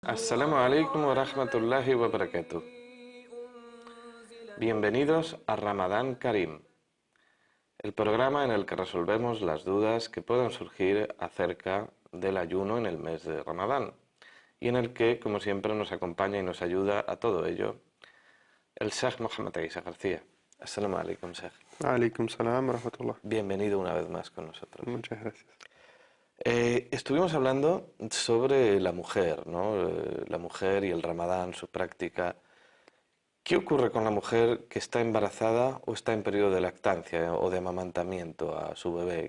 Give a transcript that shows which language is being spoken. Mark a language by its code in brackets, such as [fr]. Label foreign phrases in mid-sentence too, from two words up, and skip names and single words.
[ar] السلام عليكم ورحمة الله وبركاته. [es] Bienvenidos a Ramadán Karim, el programa en el que resolvemos las dudas que puedan surgir acerca del ayuno en el mes de Ramadán y en el que, como siempre, nos acompaña y nos ayuda a todo ello el Sheikh Mohamed Isa García. [ar] السلام عليكم, Sheikh. عليكم السلام ورحمة الله. [es] Bienvenido una vez más con nosotros. Muchas gracias. Estuvimos hablando sobre la mujer, ¿no? La mujer y el Ramadán, su práctica. ¿Qué ocurre con la mujer que está embarazada o está en periodo de lactancia o de amamantamiento a su bebé?